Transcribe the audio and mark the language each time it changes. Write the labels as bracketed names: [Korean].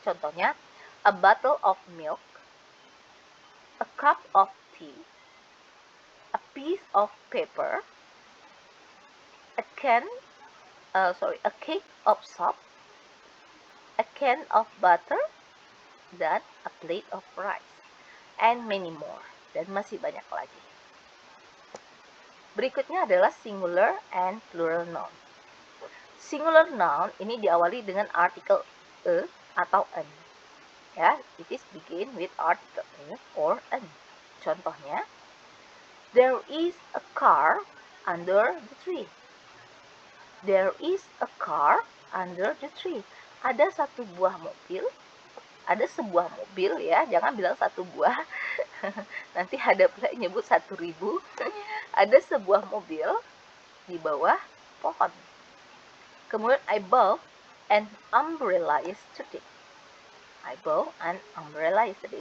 [English] Contohnya, a bottle of milk, a cup of tea, a piece of paper, a cake of soap, a can of butter, [Indonesian] dan [English] a plate of rice, and many more. [Indonesian] Dan masih banyak lagi. Berikutnya adalah [English] singular and plural noun. Singular noun [Indonesian] ini diawali dengan artikel e atau an. Ya, [English] it is begin with article e or an. Contohnya, there is a car under the tree. There is a car under the tree. [Indonesian] Ada satu buah mobil. Ada sebuah mobil ya, jangan bilang satu buah. Nanti ada pula yang nyebut 1.000. Ada sebuah mobil di bawah pohon. Kemudian [English] I bought an umbrella yesterday. I bought an umbrella yesterday.